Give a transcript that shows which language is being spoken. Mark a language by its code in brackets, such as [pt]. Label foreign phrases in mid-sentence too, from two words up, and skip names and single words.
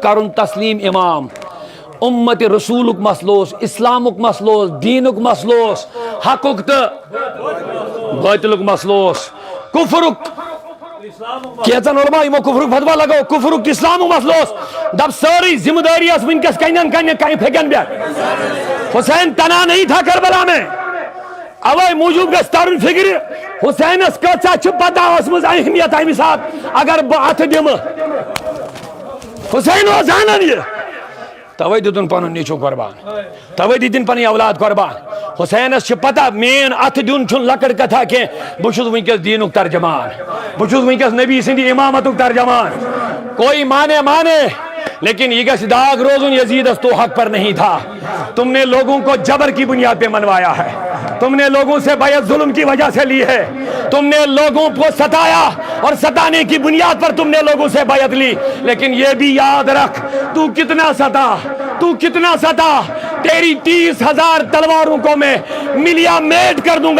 [ks] کرن تسلیم امام، امت رسولک مسلوس، اسلامک مسلوس، دینک مسلوس، حقک تو باطلک مسلوس، کفرک کیچن علماء یمو کفرک فتوا لگو، کفرک اسلامک مسلوس، دب ساری ذمہ داری اس ونکس کنن کہیں پھیکن بیا، حسین تنا [ur] نہیں تھا کربلا میں، [ks] اوے موجود گژھِ ترُن فکر حسینس کۭژاہ چھِ پتہ ٲسمٕژ اہمیت امہِ ساتہٕ اگر بہٕ اتھٕ دِمہٕ حسین اوس زانان یہِ، توے دِتُن پنُن نیٚچوٗ قۄربان، توے دِتِن پنٕنۍ اولاد قۄربان، حسینس چھِ پتہ مین اتھٕ دیُن چھُنہٕ لۄکٕٹ کتھا کینٛہہ، بہٕ چھُس ونکس دیٖنُک ترجمان، بہٕ چھُس ونکس نبی سٕنٛدِ امامتُک ترجمان، [ur] کوئی مانے مانے لیکن یہ [ks] گژھِ داغ روزن یزیدس تو حق [ur] پر نہیں تھا، تم نے لوگوں کو جبر کی بنیاد پہ منوایا ہے، تم نے لوگوں سے بیعت ظلم کی وجہ سے لی ہے، تم نے لوگوں کو ستایا اور ستانے کی بنیاد پر تم نے لوگوں سے بیعت لی، لیکن یہ بھی یاد رکھ تو کتنا ستا، تو کتنا ستا، تیری 30,000 تلواروں کو میں ملیا میٹ کر دوں گا